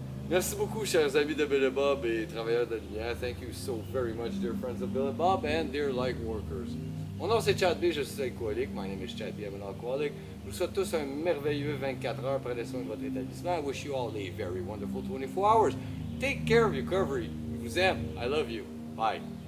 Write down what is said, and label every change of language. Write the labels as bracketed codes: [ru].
[fr] Merci beaucoup, chers amis de Bill et Bob et travailleurs de lumière. [en] Thank you so very much, dear friends of Bill and Bob and dear light workers. [fr] Mon nom c'est Chad B, je suis alcoolique. [en] My name is Chad B, I'm an alcoholic. [fr] Je vous souhaite tous un merveilleux 24 heures. Prenez soin de votre établissement. [en] I wish you all a very wonderful 24 hours. Take care of your recovery. [fr] Je vous aime. [en] I love you. Bye.